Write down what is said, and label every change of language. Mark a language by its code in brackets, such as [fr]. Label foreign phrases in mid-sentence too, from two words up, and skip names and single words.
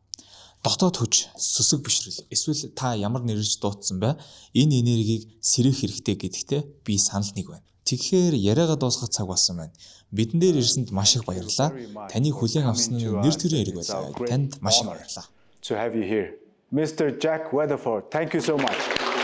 [mn] Дотоод хүч, сүсэг бишрэл, эсвэл та ямар нэрж дуудсан бай, энэ энергийг сэрэх хэрэгтэй гэдэгтээ би санал нэг байна. Тэгэхээр яриагаа дуусгах цаг болсон байна. Бидэн дээр ирсэнд маш их баярлалаа. Таны хүлээн авсан нь нэр төрийн хэрэг байлаа. Танд маш их баярлалаа. [en] to have you here. Mr. Jack Weatherford, thank you so much.